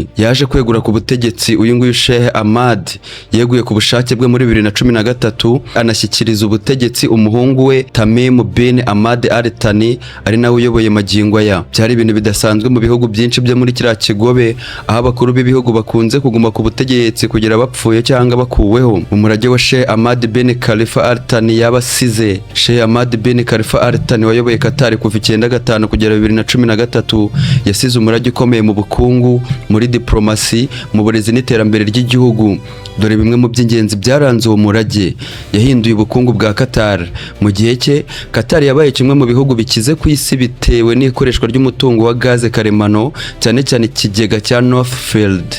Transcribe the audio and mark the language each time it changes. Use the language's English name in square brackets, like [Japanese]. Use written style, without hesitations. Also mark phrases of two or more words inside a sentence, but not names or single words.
[Kinyarwanda] Yaje kwegura ku butegetsi uyu nguyu Sheikh Ahmad yeguye ku bushake bwe muri 2013, anashyikiriza ubutegetsi umuhungu we Tamim bin Ahmad Al Thani, ari nawe uyoboye magingo aya. Byari ibintu bidasanzwe mu bihugu byinshi byo muri kiriya kigobe, aho abakuru b'ibihugu bakunze kuguma ku butegetsi kugira bapfuye cyangwa bakuweho. Umurage wa Sheikh Ahmad bin Khalifa Al Thani yabasize. Sheikh Ahmad bin Khalifa Al Thani wayoboye Qatar kuva 1995 kugera 2013, yasize umurage ukomeye mu bukungu, muri diplomasi, mu burezi n'iterambere ry'igihugu. Dore bimwe mu by'ingenzi byaranze uwo murage. Yahinduye ubukungu bwa Qatar. Mu gihe cye Qatar yabaye kimwe mu bihugu bikize ku isi bitewe n'ikoreshwa ry'umutungo wa gaze karemano, cyane cyane ikigega cya Northfield.